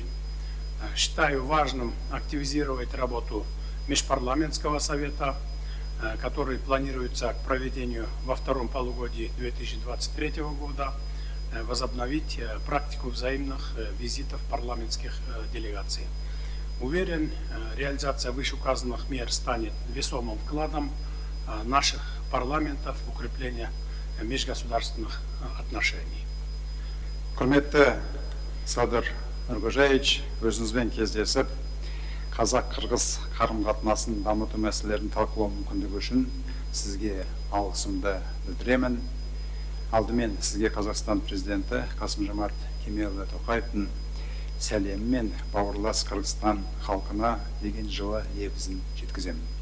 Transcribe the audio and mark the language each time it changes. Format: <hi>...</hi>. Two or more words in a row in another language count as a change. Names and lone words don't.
<ru>Считаю важным активизировать работу Межпарламентского совета, который планируется к проведению во втором полугодии 2023 года, возобновить практику взаимных визитов парламентских делегаций. Уверен, реализация вышеуказанных мер станет весомым вкладом наших парламентов в укрепление межгосударственных отношений.</ru> <kk>Құрметті Садыр Нұрғожаевич, өзіңізбен кездесіп, қазақ-қырғыз қарым-қатынасын дамыту мәселелерін талқылау мүмкіндігі үшін сізге алғысымды білдіремін. Алдымен сізге Қазақстан президенті Касым-Жомарт Кемелұлы Тоқаевтың сәлемі мен бауырлас Қырғызстан халқына деген жылы лебізін жеткіземін.</kk>